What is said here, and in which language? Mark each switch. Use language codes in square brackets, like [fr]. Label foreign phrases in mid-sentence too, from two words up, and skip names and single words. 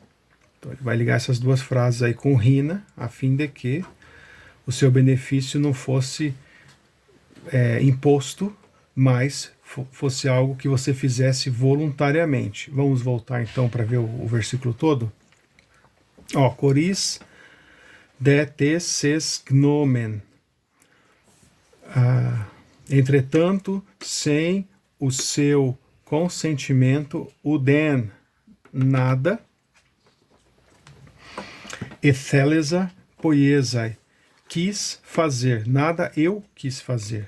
[pt] Então ele vai ligar essas duas frases aí com rina, a fim de que o seu benefício não fosse imposto, mas fosse algo que você fizesse voluntariamente. Vamos voltar então para ver o versículo todo? Ó, [el] χωρὶς δὲ τῆς σῆς γνώμης. [pt] Entretanto, sem o seu consentimento, uden, nada, [el] ἠθέλησα ποιῆσαι, [pt] quis fazer, nada eu quis fazer.